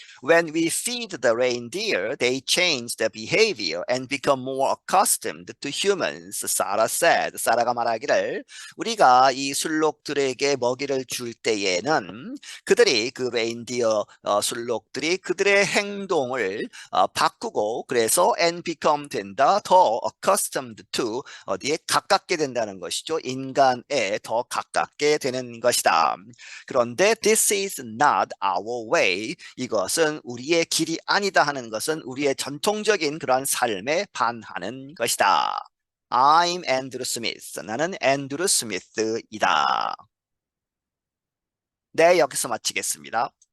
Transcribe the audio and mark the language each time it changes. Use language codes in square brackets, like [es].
[en] When we feed the reindeer, they change their behavior and become more accustomed to humans. Sarah said. [ko] 사라가 말하기를 우리가 이 술록들에게 먹이를 줄 때에는 그들이 그 레인디어 술록들이 그들의 행동을 바꾸고 그래서 [en] and become [ko] 된다. 더 [en] accustomed to [ko] 어디에 가깝게 된다는 것이죠. 인간에 더 가깝게 되는 것이다. 그런데 [en] this is not our way. [ko] 이것은 우리의 길이 아니다 하는 것은 우리의 전통적인 그러한 삶에 반하는 것이다. [en] I'm Andrew Smith. [ko] 나는 앤드루 스미스이다. 네, 여기서 마치겠습니다.